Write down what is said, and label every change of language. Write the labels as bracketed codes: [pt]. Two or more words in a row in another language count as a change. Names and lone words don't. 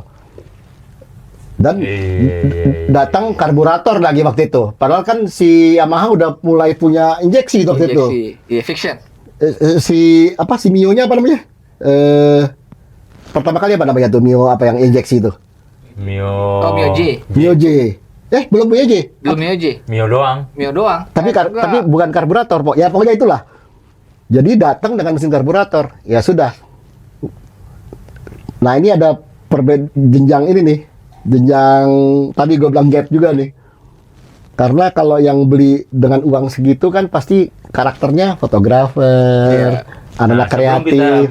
[id] Dan datang karburator lagi waktu itu. Padahal kan si Yamaha udah mulai punya injeksi waktu itu. Iya, fiction. Si Mio-nya apa namanya? Pertama kali apa namanya tuh Mio apa yang injeksi itu? Mio. Oh, Mio J. Mio J. Belum Mio J. Belum Mio J. Mio doang. Mio doang. Tapi bukan karburator, ya pokoknya itulah. Jadi datang dengan mesin karburator. Ya sudah. Nah, ini ada jenjang ini nih. Jenjang tadi gue bilang gap juga nih. Karena kalau yang beli dengan uang segitu kan pasti karakternya fotografer, anak-anak kreatif.